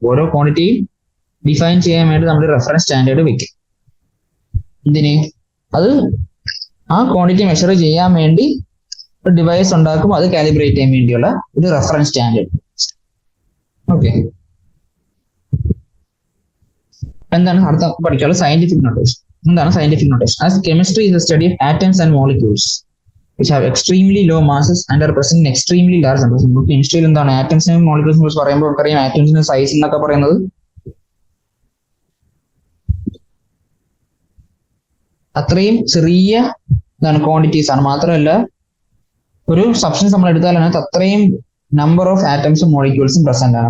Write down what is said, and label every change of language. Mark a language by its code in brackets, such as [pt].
[ml] ഓരോ ക്വാണ്ടിറ്റിയും ഡിഫൈൻ ചെയ്യാൻ വേണ്ടി നമ്മൾ റെഫറൻസ് സ്റ്റാൻഡേർഡ് വെക്കും. എന്തിന്? അത് ആ ക്വാണ്ടിറ്റി മെഷർ ചെയ്യാൻ വേണ്ടി ഒരു ഡിവൈസ് ഉണ്ടാക്കും, അത് കാലിബ്രേറ്റ് ചെയ്യാൻ വേണ്ടിയുള്ള ഒരു റെഫറൻസ് സ്റ്റാൻഡേർഡ്. ഓക്കെ, എന്താണ് അടുത്ത പഠിക്കാനുള്ള സയന്റിഫിക് നൊട്ടേഷൻ? എന്താണ് scientific notation? [en] As chemistry is a study of atoms and molecules which have extremely low masses and are present in extremely large numbers. [ml] നമുക്ക് കെമിസ്ട്രിയിൽ എന്താണ് ആറ്റംസിനും മോളിക്യൂൾസിനെ കുറിച്ച് പറയുമ്പോൾ നമുക്കറിയാം ആറ്റംസിന്റെ സൈസ് എന്നൊക്കെ പറയുന്നത് അത്രയും ചെറിയ ക്വാണ്ടിറ്റീസ് ആണ്. മാത്രമല്ല ഒരു സബ്സ്റ്റൻസ് നമ്മൾ എടുത്താൽ അതിനകത്ത് അത്രയും നമ്പർ ഓഫ് ആറ്റംസും മോളിക്യൂൾസും പ്രസന്റ് ആണ്.